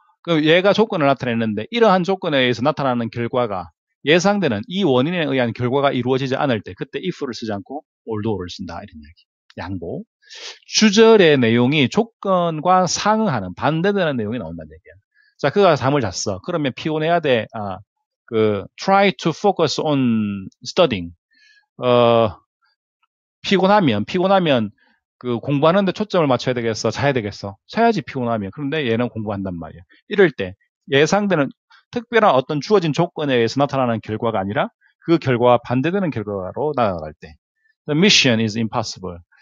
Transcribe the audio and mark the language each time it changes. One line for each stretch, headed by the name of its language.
Korean: 그 얘가 조건을 나타내는데 이러한 조건에 의해서 나타나는 결과가 예상되는 이 원인에 의한 결과가 이루어지지 않을 때 그때 if를 쓰지 않고 although를 쓴다. 이런 얘기. 양보. 주절의 내용이 조건과 상응하는 반대되는 내용이 나온다는 얘기야. 자, 그가 잠을 잤어. 그러면 피곤해야 돼.
English: try to focus on studying.
Korean: 피곤하면 그 공부하는데 초점을 맞춰야 되겠어? 자야 되겠어? 자야지 피곤하면. 그런데 얘는 공부한단 말이야. 이럴 때 예상되는 특별한 어떤 주어진 조건에 의해서 나타나는 결과가 아니라 그 결과와 반대되는 결과로 나아갈 때
English: The mission is impossible.